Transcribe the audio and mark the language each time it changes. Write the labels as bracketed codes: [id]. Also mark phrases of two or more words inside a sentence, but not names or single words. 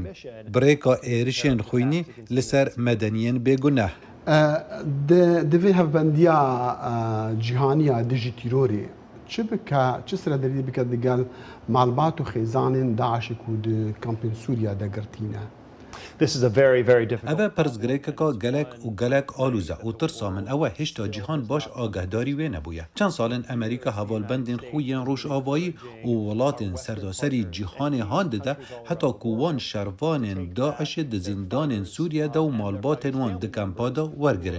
[ku] Birêka êrişên xwînî li ser medeniyên bêguneh. Divê hevbendiya cîhaniya dijî tîrorê çi seredeyî bike digel malbat û xêzanên Daişê ku di kampên Sûriya de girtîne. [en] This is a very, very difficult. [ku] Ev pirsgirêkeka gelek û gelek alûze û tirsa min ew e hêşta cîhan baş agahdarî wê nebûye. Çend salên Amerîka hevalbendên xwe yên Rojavayî û welatên serdaserî cîhanê han dide heta ku wan şervanên Daişê di zindanên Sûriye de û malbatên wan di kampa da wergirin.